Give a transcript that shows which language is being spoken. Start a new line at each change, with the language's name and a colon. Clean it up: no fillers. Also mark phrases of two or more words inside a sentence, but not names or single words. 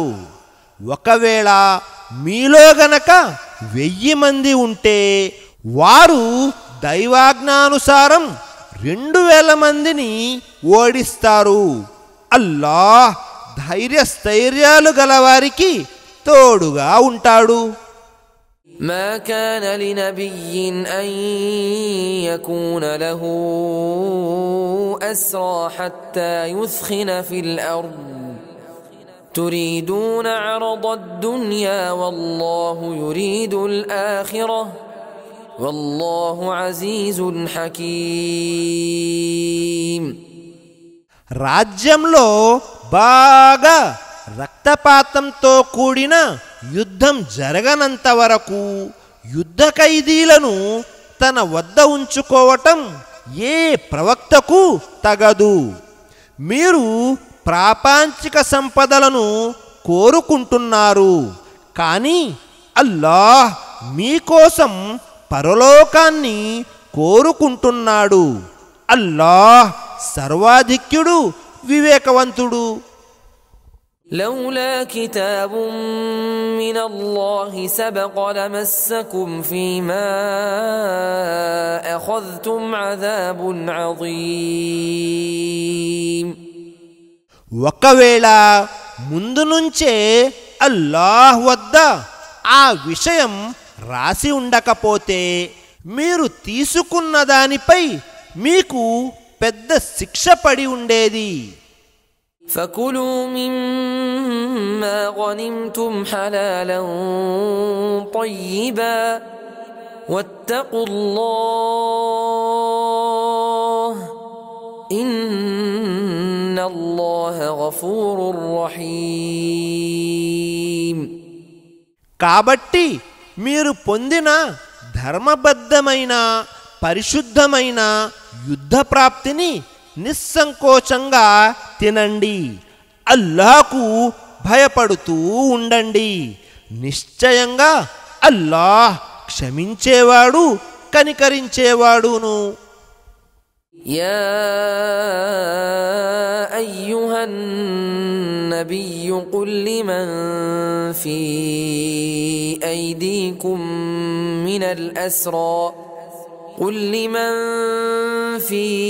Telugu: ఒకవేళ మీలో గనక 1000 మంది ఉంటే వారు దైవాజ్ఞానుసారం 2000 మందిని ఓడిస్తారు. అల్లాహ్ ధైర్యస్థైర్యాలు గలవారికి తోడుగా ఉంటాడు.
Arabic: ما كان لنبي أن يكون له أسرى حتى يثخن في الأرض تريدون عرض الدنيا والله يريد الآخرة والله عزيز حكيم.
Telugu: రాజ్యంలో బాగా రక్తపాతంతో కూడిన యుద్ధం జరగనంత వరకు యుద్ధ ఖైదీలను తన వద్ద ఉంచుకోవటం ఏ ప్రవక్తకు తగదు. మీరు ప్రాపంచిక సంపదలను కోరుకుంటున్నారు, కానీ అల్లాహ్ మీకోసం పరలోకాన్ని కోరుకుంటున్నాడు. అల్లాహ్ సర్వాధిక్యుడు, వివేకవంతుడు.
Arabic: لولا كتاب من الله سبق لمسكم فيما أخذتم عذاب عظيم.
Telugu: ఒకవేళ ముందు నుంచే అల్లాహ్ వద్ద ఆ విషయం రాసి ఉండకపోతే మీరు తీసుకున్న దానిపై మీకు పెద్ద శిక్ష పడి ఉండేది.
Arabic: فكلوا مما غنمتم حلالا طيبا واتقوا الله إن الله غفور رحيم.
Telugu: కాబట్టి మీరు పొందిన ధర్మబద్ధమైన పరిశుద్ధమైన యుద్ధ ప్రాప్తిని నిస్సంకోచంగా తినండి. అల్లాహ్కు భయపడుతూ ఉండండి. నిశ్చయంగా అల్లాహ్ క్షమించేవాడు, కనికరించేవాడును.
Arabic: يا أيها النبي قل لمن في أيديكم من الأسرى قل لمن في